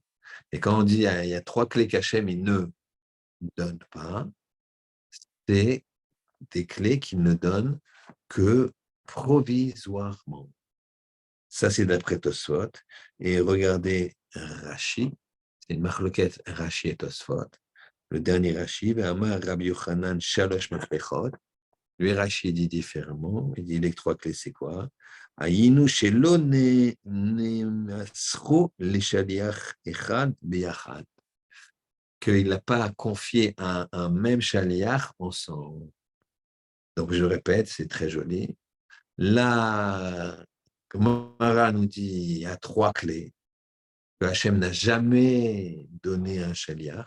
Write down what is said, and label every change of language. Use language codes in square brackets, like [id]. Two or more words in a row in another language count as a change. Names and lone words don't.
[fr] Et quand on dit il y a trois clés qu'Hachem il ne donne pas, c'est des clés qu'il ne donne que provisoirement. Ça, c'est d'après Tosfot. Et regardez Rashi, c'est une marloquette Rashi et Tosfot. Le dernier Rashi, [he] אמר רבי יוחנן שלוש מפתחות. [fr] Lui, Rashi dit différemment. Il dit les trois clés, c'est quoi? [he] איינו שלא נמסרו לשליח אחד ביחד. [fr] Qu'il n'a pas confié à un même shaliach ensemble. Donc, je répète, c'est très joli. La Gemara nous dit il y a trois clés que Hachem n'a jamais donné à un shaliach.